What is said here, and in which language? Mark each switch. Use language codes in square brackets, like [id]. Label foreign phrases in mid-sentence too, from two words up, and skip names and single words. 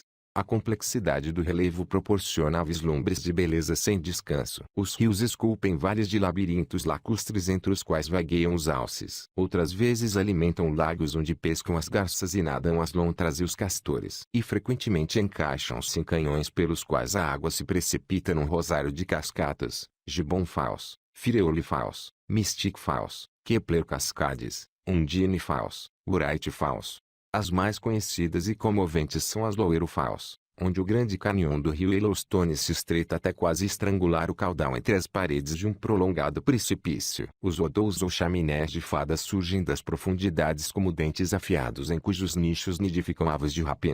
[pt] A complexidade do relevo proporciona vislumbres de beleza sem descanso. Os rios esculpem vales de labirintos lacustres entre os quais vagueiam os alces. Outras vezes alimentam lagos onde pescam as garças e nadam as lontras e os castores. E frequentemente encaixam-se em canhões pelos quais a água se precipita num rosário de cascatas: Gibbon Falls, Fireulle Falls, Mystic Falls, Kepler Cascades, Undine Falls, Wright Falls. As mais conhecidas e comoventes são as Lower Falls, onde o grande canhão do rio Yellowstone se estreita até quase estrangular o caudal entre as paredes de um prolongado precipício. Os odous ou chaminés de fadas surgem das profundidades como dentes afiados em cujos nichos nidificam aves de rapina.